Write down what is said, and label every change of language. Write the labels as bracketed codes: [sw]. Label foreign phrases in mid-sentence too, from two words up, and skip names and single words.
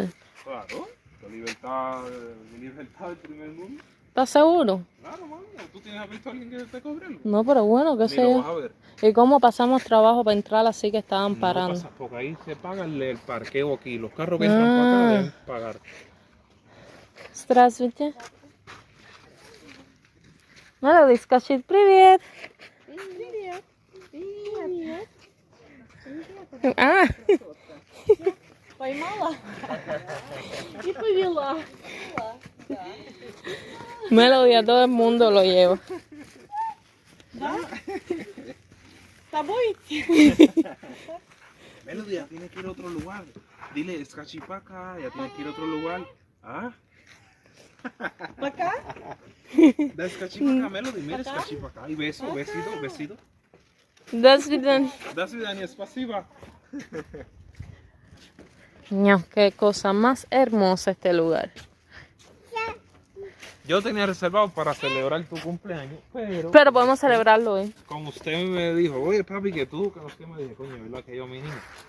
[es] Claro, la libertad del primer mundo. ¿Estás seguro? Claro, mami. ¿Tú tienes visto a alguien que te cobre? No, pero bueno, qué sé yo. ¿Y cómo pasamos trabajo para entrar así que estaban parando? No pasa, porque ahí se paga el parqueo aquí. Los carros que entran para acá deben pagar. [ru] Здравствуйте. Melody, скажи привет. Привет. Привет. Ah. Поймала и повела. [es] Melody a todo el mundo lo lleva. [ru] Да? С тобой идти? [es] Melody, ya tienes que ir a otro lugar. Dile, escachipaca, ya tienes que ir a otro lugar. ¿Ah? [ru] Пока? [es] Da escachipaca, Melody, mira escachipaca. Y beso, besito. [ru] До свидания. Da свидания, спасибо. [es] Qué cosa más hermosa este lugar. Yo tenía reservado para celebrar tu cumpleaños, Pero podemos celebrarlo hoy. como usted me dijo, oye papi, que tú, que no sé qué, me dije, coño, ¿verdad que yo, mi niño?